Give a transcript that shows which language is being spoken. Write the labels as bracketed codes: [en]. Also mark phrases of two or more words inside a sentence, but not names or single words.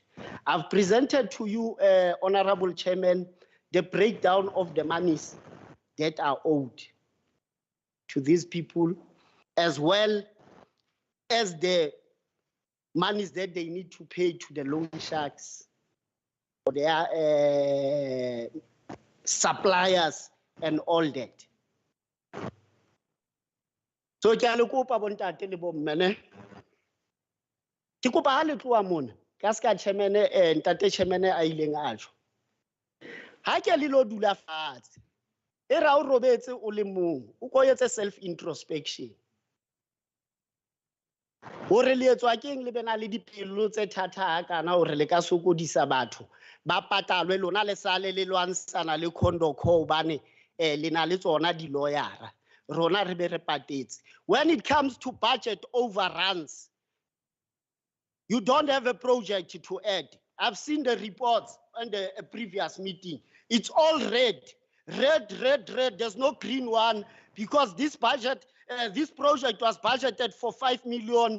[en] I've presented to you, Honorable Chairman, the breakdown of the monies that are owed to these people, as well as the monies that they need to pay to the loan sharks or their suppliers and all that. [st] So ke a le kopa bontate le bommene, ke kopa ha le tloa mona ka ska chairman ntate chairman a ileng a tjho ha ke le lo dula fatshe e ra o robetse o le mong o ko etse [en] self introspection [st] hore le etswa keng le bena le dipelo tse thata ha kana hore le ka sokodisa batho ba patalwe lona le sale le lwansana le Condocor bane le na le tsona di lawyera rona re be re patetse. [en] When it comes to budget overruns, you don't have a project to add. I've seen the reports on the previous meeting. It's all red. There's no green one because this budget, this project was budgeted for 5 million.